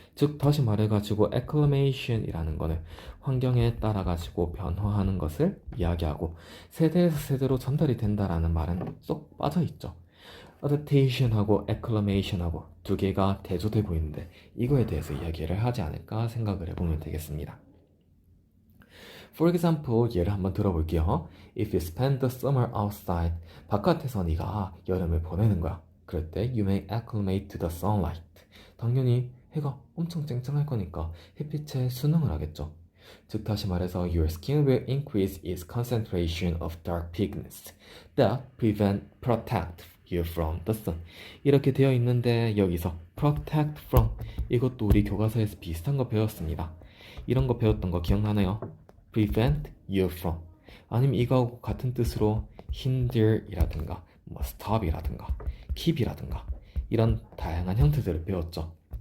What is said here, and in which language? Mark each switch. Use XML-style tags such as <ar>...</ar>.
<ko>즉 다시 말해가지고 acclamation이라는 거는 환경에 따라가지고 변화하는 것을 이야기하고 세대에서 세대로 전달이 된다라는 말은 쏙 빠져있죠. adaptation하고 acclamation하고 두 개가 대조돼 보이는데 이거에 대해서 이야기를 하지 않을까 생각을 해보면 되겠습니다.</ko> <en>For example,</en> <ko>예를 한번 들어볼게요.</ko> <en>If you spend the summer outside,</en> <ko>바깥에서 네가 여름을 보내는 거야. 그럴 때</ko> <en>you may acclimate to the sunlight.</en> <ko>당연히 해가 엄청 쨍쨍할 거니까 햇빛에 순응을 하겠죠. 즉 다시 말해서</ko> <en>your skin will increase its concentration of dark pigments that protect you from the sun.</en> <ko>이렇게 되어 있는데 여기서 protect from, 이것도 우리 교과서에서 비슷한 거 배웠습니다. 이런 거 배웠던 거 기억나나요? prevent you from, 아니면 이거하고 같은 뜻으로 hinder이라든가 뭐 stop이라든가 keep이라든가 이런 다양한 형태들을 배웠죠.</ko>